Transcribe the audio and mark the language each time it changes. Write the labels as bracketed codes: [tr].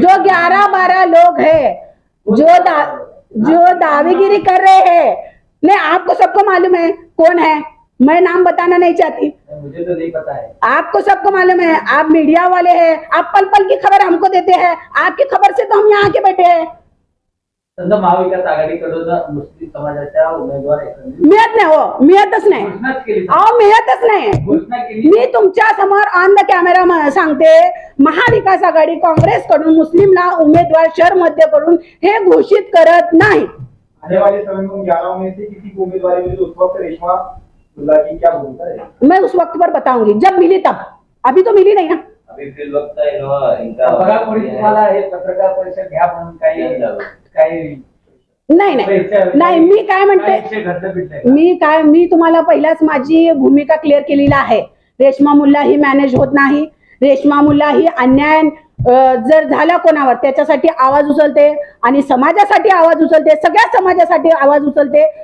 [hi] जो 11-12 लोग है जो दावेगिरी कर रहे हैं, नहीं आपको सबको मालूम है कौन है, मैं नाम बताना नहीं चाहती, मुझे तो नहीं पता है। आपको सबको मालूम है। आप मीडिया वाले हैं, आप पल पल की खबर हमको देते हैं, आपकी खबर से तो हम यहाँ के बैठे हैं। [mr] समजा महाविकास आघाडीकडून मुस्लिम समाजाच्या उमेदवार एकंदरीत मिळत नाही हो, मिळतच नाही घोषणाच केली. अहो, मिळतच नाही। घोषणा केली. मी तुमच्या समोर ऑन द कॅमेरा सांगते, महाविकास आघाडी काँग्रेसकडून मुस्लिमला उमेदवार शहर मध्यकडून हे घोषित करत नाही। [hi] आने वाले समय में उन 11 में से किसी को उम्मीदवारी मिली तो उस वक्त रेशमा दुल्ला की क्या भूमिका है? मैं उस वक्त पर बताऊंगी जब मिली तब, अभी तो मिली नहीं ना। अभी फिर वक्त है इनका [mr] बघा कोणी तुम्हाला हे पत्रकार परिषद घ्या म्हणून काही नाही नाही, मी काय म्हणते, घडलं बिडलं मी तुम्हाला पहिलाच माझी भूमिका क्लिअर केलेली आहे। रेश्मा मुल्ला ही मॅनेज होत नाही। रेश्मा मुल्ला ही अन्याय जर झाला कोणावर त्याच्यासाठी आवाज उचलते आणि समाजासाठी आवाज उचलते, सगळ्या समाजासाठी आवाज उचलते।